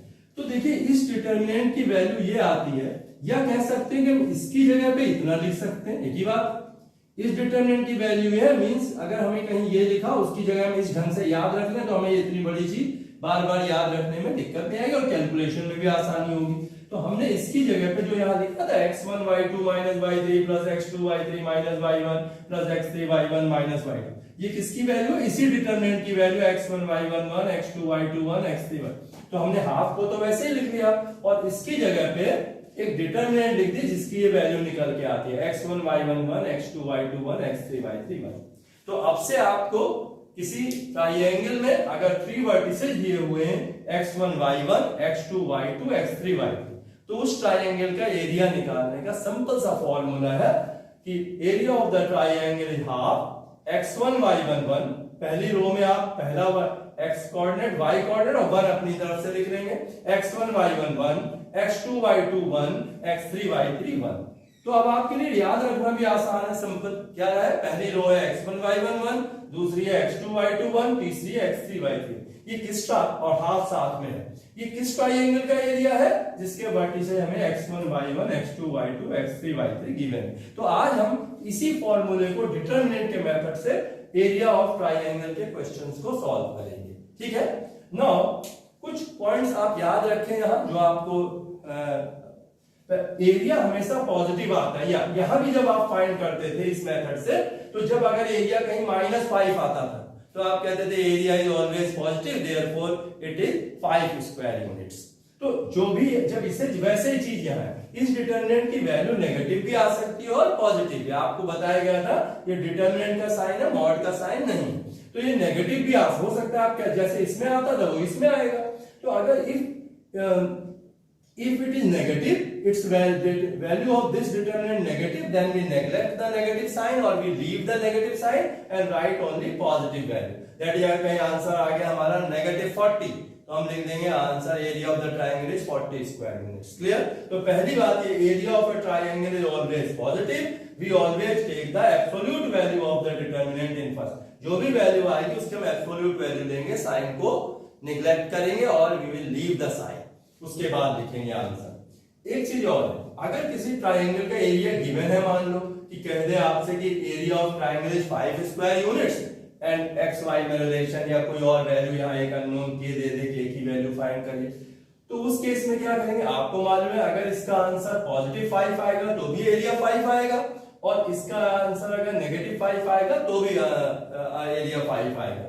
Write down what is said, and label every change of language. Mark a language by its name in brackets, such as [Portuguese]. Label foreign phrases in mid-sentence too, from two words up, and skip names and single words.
[Hindi] तो देखिए इस डिटर्मिनेंट की वैल्यू ये आती है, या कह सकते हैं कि इसकी जगह पे इतना लिख सकते हैं, एक ही बात। इस डिटर्मिनेंट की वैल्यू है, मींस अगर हमें कहीं ये लिखा उसकी जगह में इस ढंग से याद रख लें तो हमें इतनी बड़ी चीज बार बार याद रखने में दिक्कत नहीं आएगी और कैलकुलेशन में भी आसानी होगी। तो हमने इसकी जगह पे जो यहाँ लिखा था [English] x1 y2 minus y3 plus x2 y3 minus y1 plus x3 y1 minus y2, [Hindi] ये किसकी वैल्यू है? इसी डिटरमिनेंट की वैल्यू x1 y1 1 x2 y2 1 x3 y। तो हमने हाफ को तो वैसे ही लिख लिया और इसकी जगह पे एक डिटरमिनेंट लिख दी जिसकी ये वैल्यू निकल के आती है x1 y1 1 x2 y2 1 x3 y3 1। तो अब से आपको किसी ट्राइंगल में अगर 3 वर्टिसेज दिए हुए हैं x1 y1 x2 y2 x3 y2, तो उस ट्राइंगल का एरिया निकालने का सिंपल सा फॉर्मूला है कि [English] area of the triangle is half x1 y1 1, [Hindi] पहली रो में आप पहला [English] x coordinate y coordinate [Hindi] और 1 अपनी तरफ से लिख लेंगे, x1 y1 1 x2 y2 1 x3 y3 1। तो अब आपके लिए याद रखना भी आसान है, सिंपल। क्या है, पहली रो है x1 y1 1, दूसरी है x2 y2 1, तीसरी है x3 y3। ये किसका और हाफ साथ में है, ये किस ट्रायंगल का एरिया है जिसके वर्टिसेस हमें x1 y1 x2 y2 x3 y3 गिवन है। तो आज हम इसी फॉर्मूले को डिटरमिनेंट के मेथड से [English] area of triangle [Hindi] के क्वेश्चंस को सॉल्व करेंगे। ठीक है। नाउ कुछ पॉइंट्स आप याद रखें यहाँ, जो आपको एरिया हमेशा पॉजिटिव आता है। यहां भी जब आप फाइंड करते थे इस मेथड से, तो जब अगर एरिया कहीं -5 आता था तो आप कहते थे [English] area is always positive, therefore it is 5 square units. [Hindi] तो जो भी, जब इसे वैसे ही चीज यहाँ है, इस डिटरमिनेंट की वैल्यू नेगेटिव भी आ सकती है और पॉजिटिव भी। आपको बताया गया था ये डिटरमिनेंट का साइन है, मॉड का साइन नहीं। तो ये नेगेटिव भी हो सकता है, आप जैसे इसमें आता था वो इसमें आएगा। तो अगर [English] if it is negative, its value of this determinant negative, then we neglect the negative sign or we leave the negative sign and write only positive value. That is, [Hindi] अगर कहीं आंसर आ गया हमारा -40, तो हम लिख देंगे [English] answer area of the triangle is 40 square units. क्लियर। [Hindi] तो पहली बात, ये [English] area of a triangle is always positive, we always take the absolute value of the determinant in first. [Hindi] जो भी वैल्यू आएगी उसके हम [English] absolute value [Hindi] लेंगे, साइन को निग्लेक्ट करेंगे और [English] we will leave the sign, [Hindi] उसके बाद लिखेंगे आंसर। एक चीज और है, अगर किसी ट्रायंगल का एरिया गिवन है, मान लो कि कह दे आपसे कि [English] area of triangle is 5 square units and x y [Hindi] में रिलेशन या कोई और वैल्यू यहाँ एक अननोन के दे दे कि एक ही वैल्यू फाइंड करिए, तो उस केस में क्या करेंगे, आपको मालूम है अगर इसका आंसर पॉजिटिव 5 आएगा तो भी एरिया 5 आएगा, और इसका आंसर अगर नेगेटिव 5 आएगा तो भी एरिया 5 आएगा।